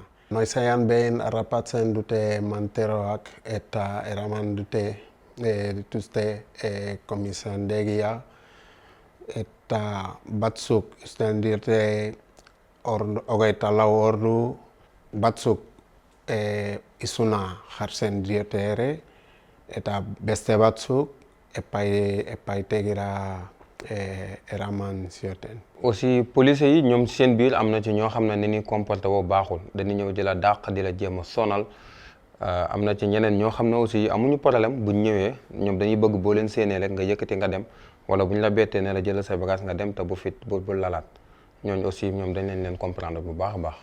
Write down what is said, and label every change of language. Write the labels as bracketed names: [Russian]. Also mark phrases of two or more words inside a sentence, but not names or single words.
[Basque] Noizean behin harrapatzen dute manteroak eta eraman dituzte komisandegia, eta batzuk uzten dute 24 ordu, batzuk izuna jartzen diote ere, eta beste batzuk epaitegira eraman zioten. [Wolof] Aussi police yi ñoom seen biir am na ci ñoo xam ne ni ñuy comporté woo baaxul dañu ñëw di la dàq di la jéem a sonal am na ci ñeneen ñoo xam ne aussi amuñu problème buñ ñëwee ñoom dañuy bëgg boo leen séenee rek nga yëkkati nga dem wala buñ la bettee ne la jëlal say bagage nga dem te bu lalaat ñooñu aussi ñoom dañ leen comprendre bu baax a baax.